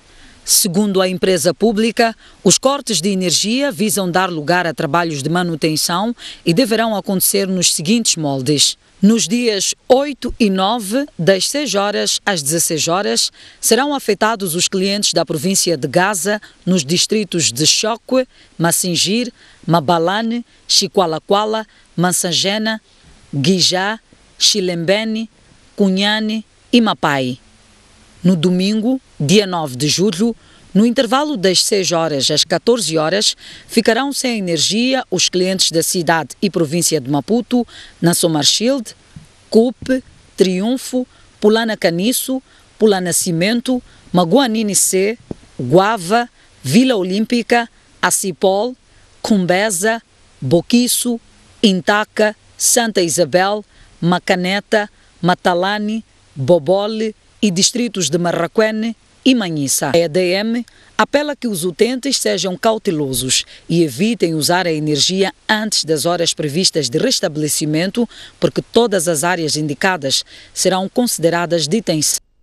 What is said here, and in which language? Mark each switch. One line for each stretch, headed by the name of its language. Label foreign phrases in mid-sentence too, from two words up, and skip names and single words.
Portuguese: Segundo a empresa pública, os cortes de energia visam dar lugar a trabalhos de manutenção e deverão acontecer nos seguintes moldes. Nos dias 8 e 9, das 6 horas às 16 horas, serão afetados os clientes da província de Gaza nos distritos de Chokwe, Massingir, Mabalane, Chiqualaquala, Mansangena, Guijá, Chilembene, Cunhane e Mapai. No domingo, dia 9 de julho, no intervalo das 6 horas às 14 horas, ficarão sem energia os clientes da cidade e província de Maputo, Nassomarchild, Cupe, Triunfo, Pulana Caniço, Pulana Cimento, Maguanini C, Guava, Vila Olímpica, Acipol, Cumbeza, Boquiço, Intaca, Santa Isabel, Macaneta, Matalane, Bobole e distritos de Marraquene e Manhissa. A EDM apela que os utentes sejam cautelosos e evitem usar a energia antes das horas previstas de restabelecimento, porque todas as áreas indicadas serão consideradas de tensão.